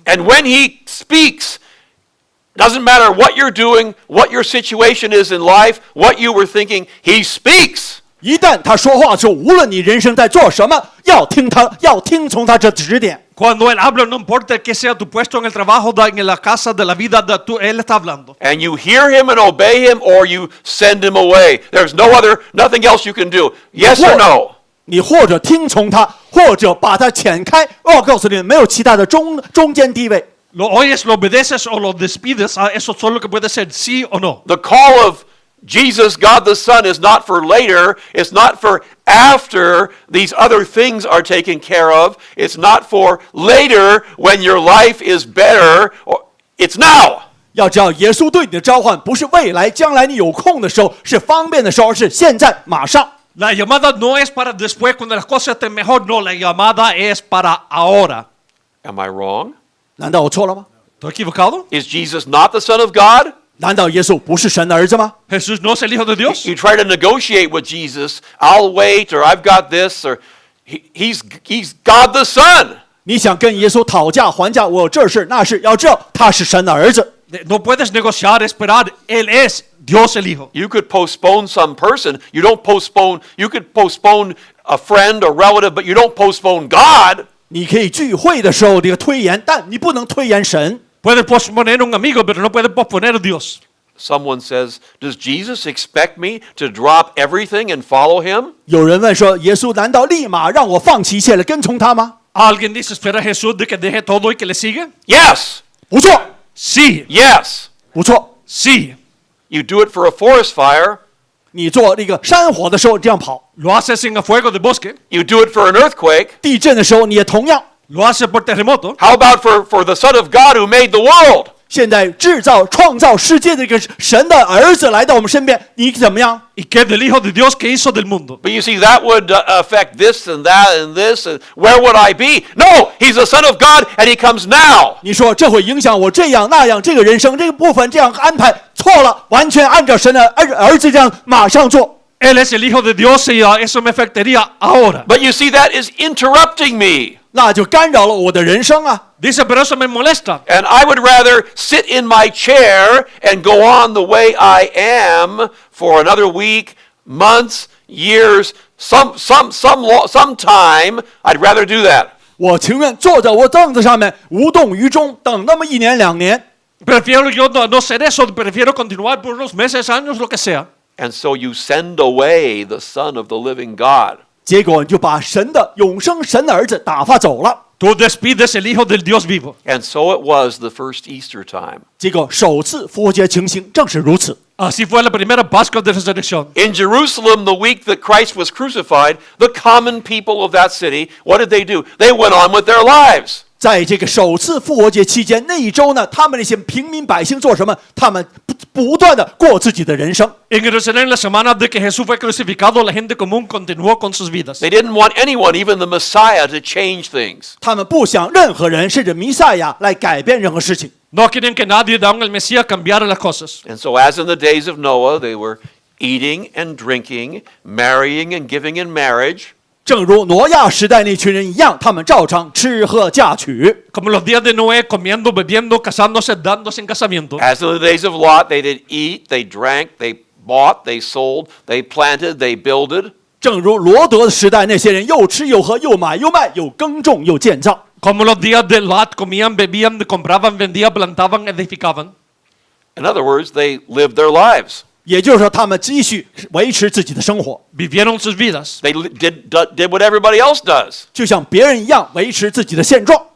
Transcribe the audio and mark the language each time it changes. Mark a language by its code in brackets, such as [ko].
[en] And when he speaks, Doesn't matter what you're doing, what your situation is in life, what you were thinking, he speaks. [zh] 一旦他说话之后，无论你人生在做什么，要听他，要听从他这指点。 [es] Cuando Él habla, no importa que sea tu puesto en el trabajo, en la casa, de la vida, Él está hablando. [en] And you hear him and obey him, or you send him away. There's nothing else you can do. Yes or no? [zh] 你或者听从他，或者把他遣开。我告诉你，没有其他的中间地位。 [es] Lo oyes, lo obedeces o lo despides, eso solo que puede ser sí o no. [en] The call of Jesus, God the Son, is not for later. It's not for after these other things are taken care of. It's not for later when your life is better. It's now. [zh] 要知道，耶稣对你的召唤不是未来、将来你有空的时候，是方便的时候，而是现在、马上。 [es] La llamada no es para después cuando las cosas estén mejor, no, la llamada es para ahora. [en] Am I wrong? [zh] 难道我错了吗？ [es] ¿Estoy equivocado? [en] Is Jesus not the Son of God? [zh] 难道耶稣不是神的儿子吗？ [es] ¿Jesús no es el Hijo de Dios? [en] You try to negotiate with Jesus. I'll wait, or I've got this, or he's God the Son. [zh] 你想跟耶稣讨价还价，我有这事那事，要知道他是神的儿子。 [es] No puedes negociar, esperar. Él es Dios el Hijo. [en] You could postpone some person. You could postpone a friend or relative, but you don't postpone God. [zh] 你可以聚会的时候这个推延，但你不能推延神。 [es] Puedes posponer un amigo, pero no puedes posponer a Dios. [en] Someone says, does Jesus expect me to drop everything and follow him? [zh] 有人问说，耶稣难道立马让我放弃一切来跟从他吗？ [es] ¿Alguien dice espera a Jesús de que deje todo y que le siga? [en] Yes. [zh] 不错， [es] Sí, [en] Yes. [zh] 不错。 [es] sí. [en] You do it for a forest fire. [zh] 你做那个山火的时候这样跑， [es] Lo haces en el fuego de bosque. [en] You do it for an earthquake. [zh] 地震的时候你也同样。 [es] Lo haces por terremoto. [en] How about for the Son of God who made the world? [zh] 现在创造世界的这个神的儿子来到我们身边，你怎么样？ [es] ¿Y qué del Hijo de Dios que hizo del mundo? [en] But you see, that would affect this and that and this. And where would I be? No, he's the Son of God and he comes now. [zh] 你说这会影响我这样那样，这个人生这个部分这样安排错了，完全按照神的儿子这样马上做。 [es] Él es el Hijo de Dios y eso me afectaría ahora. [en] But you see, that is interrupting me. [zh] 那就干扰了我的人生啊！ [es] Dice, pero eso me molesta. [en] And I would rather sit in my chair and go on the way I am for another week, months, years, some time. I'd rather do that. [zh] 我情愿坐在我凳子上面无动于衷，等那么1年2年。 [es] Prefiero yo no ser eso, prefiero continuar por unos meses, años, lo que sea. [en] And so you send away the Son of the living God. [zh] 结果你就把神的永生神的儿子打发走了。 [es] Tú despides el Hijo del Dios vivo. [en] And so it was the first Easter time. [zh] 结果首次复活节情形正是如此。 [es] Así fue la primera Pascua de Resurrección. [en] In Jerusalem, the week that Christ was crucified, the common people of that city, what did they do? They went on with their lives. [zh] 在这个首次复活节期间那一周呢，他们那些平民百姓做什么？他们不断的过自己的人生。 [es] En Jerusalén, la semana de que Jesús fue crucificado, la gente común continuó con sus vidas. [en] They didn't want anyone, even the Messiah, to change things. [zh] 他们不想任何人甚至弥赛亚来改变任何事情。 [es] No quieren que nadie, aun el Mesías, cambiara las cosas. [en] And so, as in the days of Noah, they were eating and drinking, marrying and giving in marriage. [zh] 正如挪亚时代那群人一样，他们照常吃喝嫁娶。 [es] Como los días de Noé, comiendo, bebiendo, casándose, dándose en casamiento. [en] As in the days of Lot, they did eat, they drank, they bought, they sold, they planted, they builded. [zh] 正如罗德的时代，那些人又吃又喝，又买又卖，又耕种又建造。 [es] Como los días de Lot, comían, bebían, compraban, vendían, plantaban, edificaban. [en] In other words, they lived their lives. [zh] 也就是说，他们继续维持自己的生活， [es] Vivieron sus vidas. [en] They did what everybody else does. [zh] 就像别人一样维持自己的现状。